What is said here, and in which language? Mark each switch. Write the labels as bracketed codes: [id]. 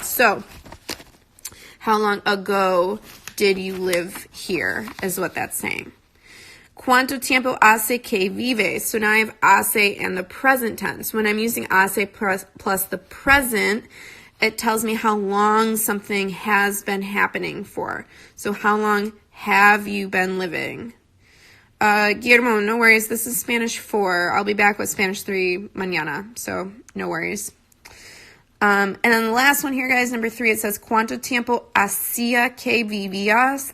[en] So how long ago did you live here is what that's saying. [es] ¿Cuánto tiempo hace que vives? [en] So now I have hace and the present tense. When I'm using hace plus the present, it tells me how long something has been happening for. So how long have you been living? Guillermo, no worries. This is Spanish 4. I'll be back with Spanish 3 mañana, so no worries. And then the last one here, guys, number 3, it says, [es] ¿Cuánto tiempo hacía que vivías?